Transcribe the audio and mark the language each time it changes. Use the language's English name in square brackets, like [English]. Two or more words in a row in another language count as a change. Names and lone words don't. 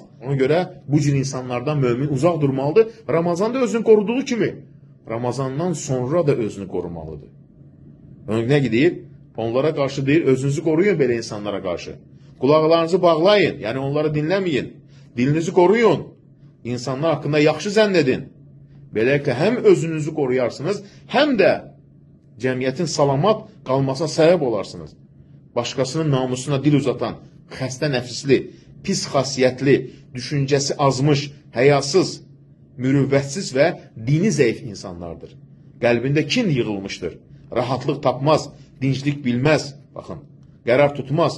[Turkish] Ona göre bu cür insanlardan mümin uzak durmalıdır. Ramazanda özünü koruduğu kimi Ramazandan sonra da özünü korumalıdır. Ne gidiyor? Onlara karşı değil, özünüzü koruyun böyle insanlara karşı. Kulaklarınızı bağlayın, yani onları dinlemeyin. Dilinizi koruyun. İnsanlar hakkında [Azerbaijani] yaxşı zənn edin. [Turkish] Böylelikle hem özünüzü koruyarsınız, hem de [Azerbaijani] cəmiyyətin salamat qalmasına səbəb olarsınız. Başkasının namusuna dil uzatan, xəstə nəfisli, pis xasiyyətli, düşüncəsi azmış, həyasız, mürüvvətsiz və dini zəif insanlardır. Qəlbində kin yığılmışdır. Rahatlıq tapmaz, dinclik bilməz, baxın, qərar tutmaz.